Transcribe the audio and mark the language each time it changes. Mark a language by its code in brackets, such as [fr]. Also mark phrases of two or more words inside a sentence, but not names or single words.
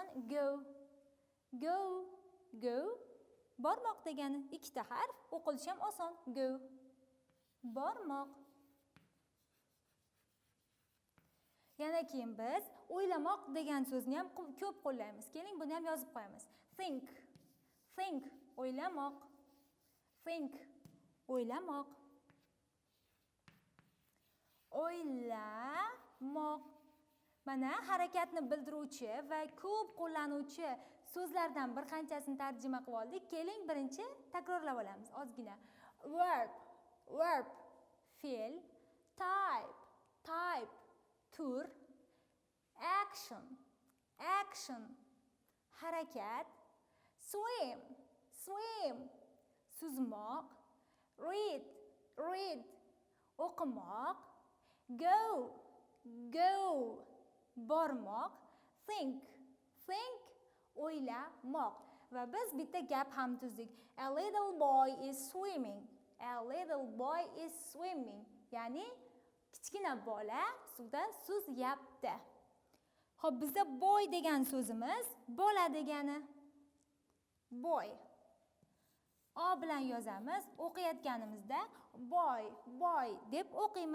[en] Go. Go. Go. [uz] Bormoq degani ikkita harf, o'qilishi ham oson. Go. Bormoq. Yana keyin biz o'ylamoq degan so'zni ham ko'p qo'llaymiz. Keling, buni ham yozib qo'yamiz. [en] Think. Think. O'ylamoq. Think. [uz] O'ylamoq. O'ylamoq. Mana harakatni bildiruvchi va ko'p qo'llanuvchi so'zlardan bir qanchasini tarjima qilib oldik. Keling, birinchi takrorlab olamiz ozgina. [en] Verb. Verb. Fe'l. Type. Type. Tur. Action. Action. [uz] Harakat. [en] Swim. Swim. Suzmoq. Read. Read. O'qimoq. Go. Go. Bormoq. Think. Think. [uz] O'ylamoq. Va biz bitta gap ham tuzdik. [en] A little boy is swimming. A little boy is swimming. [uz] Ya'ni kichkina bola suvda suzyapti. Xo'p, bizda boy degan so'zimiz bola degani. Boy. O bilan yozamiz. O'qiyotganimizda [en] boy, boy [uz] deb o'qiymiz.